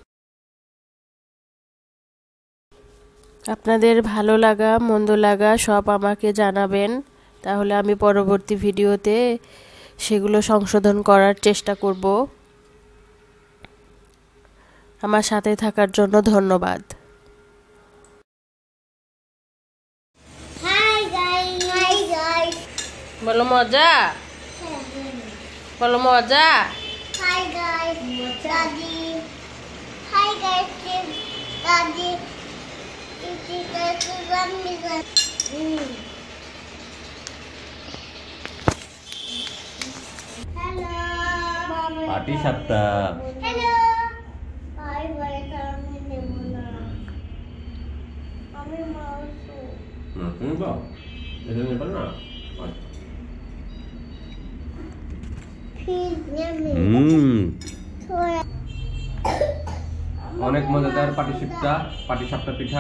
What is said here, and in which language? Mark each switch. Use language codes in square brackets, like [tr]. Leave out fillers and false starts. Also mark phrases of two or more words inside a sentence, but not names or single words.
[bn] আপনাদের ভালো লাগা মন্দ লাগা সব আমাকে জানাবেন, তাহলে আমি পরবর্তী ভিডিওতে সেগুলো সংশোধন করার চেষ্টা করব। আমার সাথে থাকার জন্য ধন্যবাদ। [en] Hi guys. Hi guys. [bn] বলো মজা, বলো মজা। [en] Hi guys. Daddy. Hi guys. Daddy. Iti guys. Hello. [bn] পাটিসাপটা। [en] Hello. Hi guys. [bn] আমি নেব না। আমি মাংস। তুমি তো এটা নেবে না। Please নেবে। থোড়া। অনেক মজাদার পাটিসাপটা পিঠা।